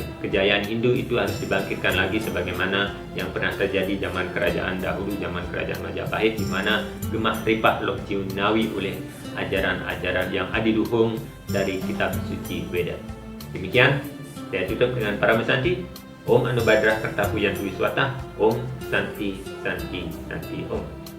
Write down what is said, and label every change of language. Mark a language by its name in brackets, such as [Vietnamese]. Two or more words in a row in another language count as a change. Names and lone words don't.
[Indonesian] Kejayaan Hindu itu harus dibangkitkan lagi sebagaimana yang pernah terjadi zaman kerajaan dahulu, zaman kerajaan Majapahit, di mana [Javanese] gemah ripah loh ciunawi [Indonesian] oleh ajaran-ajaran yang adiluhung dari kitab suci Weda. Demikian, saya tutup dengan para mesanti. [Sanskrit] Om Anu Badrah Kartapuyan Wiswata. Om Santi Santi Santi Om.